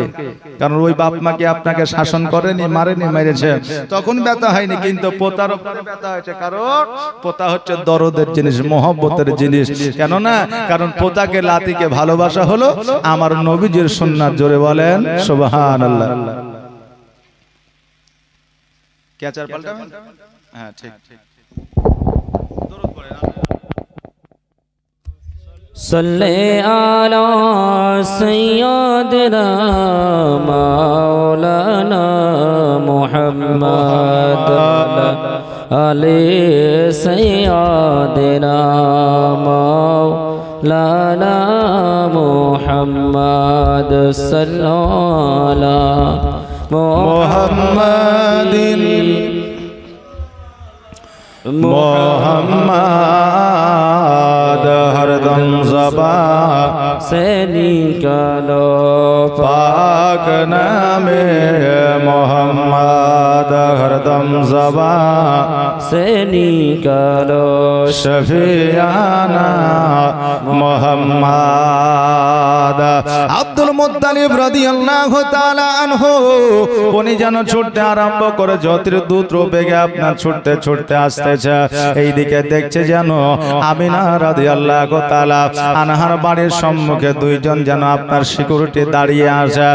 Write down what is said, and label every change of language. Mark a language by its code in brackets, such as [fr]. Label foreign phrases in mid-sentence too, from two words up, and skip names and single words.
[bn] কারণ ওই বাপ মা কি আপনাকে শাসন করেনি, মারেনি, মেরেছে, তখন ব্যথা হয়নি, কিন্তু পোতার উপরে ব্যথা হয়েছে, কারণ পোতা হচ্ছে দরদের জিনিস, মহব্বতের জিনিস। কেন না? কারণ পোতাকে লাতিকে ভালোবাসা হলো আমার নবীজির সুন্নাত। জোরে বলেন সুবহানাল্লাহ। কে চার পাল্টাবেন? হ্যাঁ ঠিক ঠিক। দরুদ পড়েন। [ar] صلی علی سیدنا مولانا محمد علی سیدنا مولانا محمد صلی علی [ur] محمد محمد ہر دم زبان سے نکالو پاک نامے محمد ہر دم زبان سے نکالو شفیانہ محمد. [bn] আব্দুল মুত্তালিব রাদিয়াল্লাহু তাআলা আনহু উনি যেন ছুটতে আরম্ভ করে, জ্যোতির দূত বেগে আপনার ছুটতে ছুটতে আসতেছে। এইদিকে দেখছে যেন আমিনা রাদিয়াল্লাহু তাআলা আনহার বাড়ির সম্মুখে দুইজন যেন আপনার সিকিউরিটি দাঁড়িয়ে আছে।